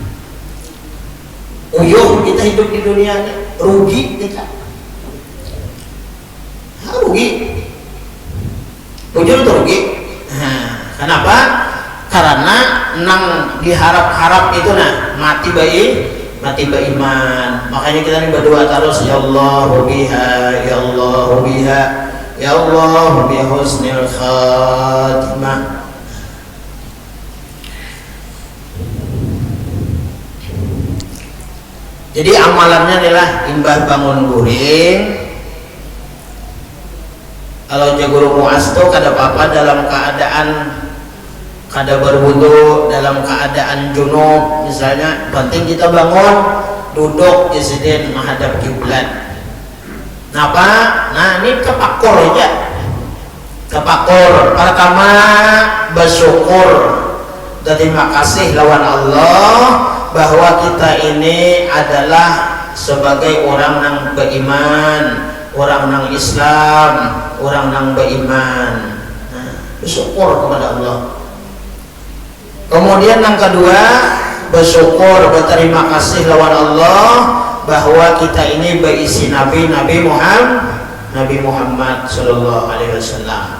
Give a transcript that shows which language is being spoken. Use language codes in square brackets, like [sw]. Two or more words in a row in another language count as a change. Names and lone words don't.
[bjn] Uyuh kita hidup di dunia ini, rugi kita. Rugi. Ujung itu rugi. Kenapa? karena nang diharap-harap itu nah mati beriman. Makanya kita nih berdoa terus, [ar] ya Allah biha, ya Allah biha, ya Allah bi husnil khatimah. [bjn] Jadi amalannya adalah imbah bangun guring. Kalau guru muas tuh kada apa-apa dalam keadaan kada berwudu, dalam keadaan junub misalnya, penting kita bangun duduk disini menghadap kiblat. Napa? Nah ini tapakur aja. Tapakur pertama bersyukur, terima kasih lawan Allah bahwa kita ini adalah sebagai orang yang beriman, orang yang Islam, orang yang beriman. Nah, bersyukur kepada Allah. Kemudian yang kedua, bersyukur, berterima kasih lawan Allah bahwa kita ini berisi Nabi Muhammad [ar] Sallallahu Alaihi Wasallam.